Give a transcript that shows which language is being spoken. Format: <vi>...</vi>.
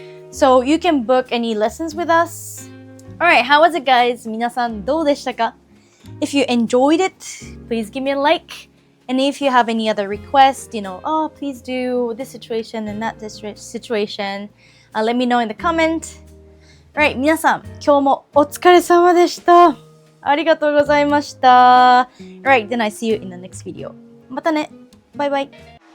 <en>So you can book any lessons with us. Alright, how was it, guys?</en> <ja>皆さんどうでしたか?</ja> <en>If you enjoyed it, please give me a like. And if you have any other requests, please do this situation and that situation, let me know in the comment.</en> <ja>Alright, 皆さん、今日もお疲れ様でした。ありがとうございました。</ja> <en>Alright, then I see you in the next video.</en> <ja>またね。バイバイ。</ja>